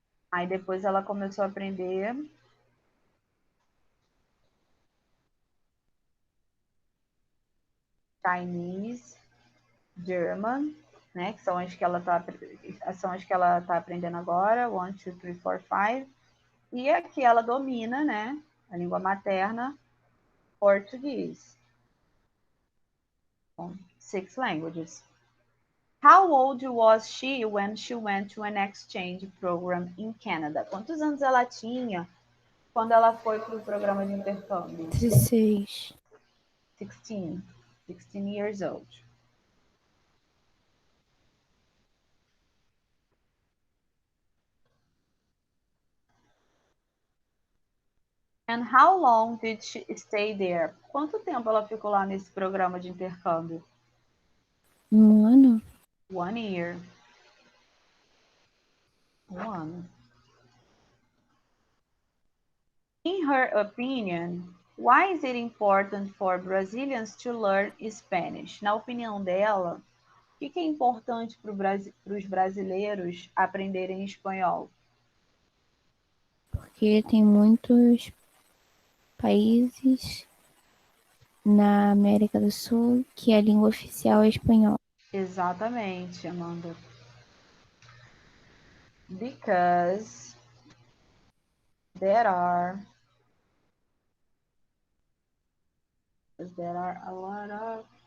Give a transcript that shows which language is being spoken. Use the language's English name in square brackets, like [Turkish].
[Portuguese] Aí depois ela começou a aprender Chinese, German, né? Que são as que ela tá aprendendo agora, 1, 2, 3, 4, 5. E aqui ela domina, né? A língua materna, português. [English] Bom, 6 languages. How old was she when she went to an exchange program in Canada? [Portuguese] Quantos anos ela tinha quando ela foi para o programa de intercâmbio? 16. [English] 16. 16 years old. And how long did she stay there? [Portuguese] Quanto tempo ela ficou lá nesse programa de intercâmbio? 1 ano? [English] 1 year. [Portuguese] 1 ano. [English] In her opinion, why is it important for Brazilians to learn Spanish? [Portuguese] Na opinião dela, o que é importante para os brasileiros aprenderem espanhol? Porque tem muitos países na América do Sul que a língua oficial é espanhol. Exatamente, Amanda. [English] Because there are a lot of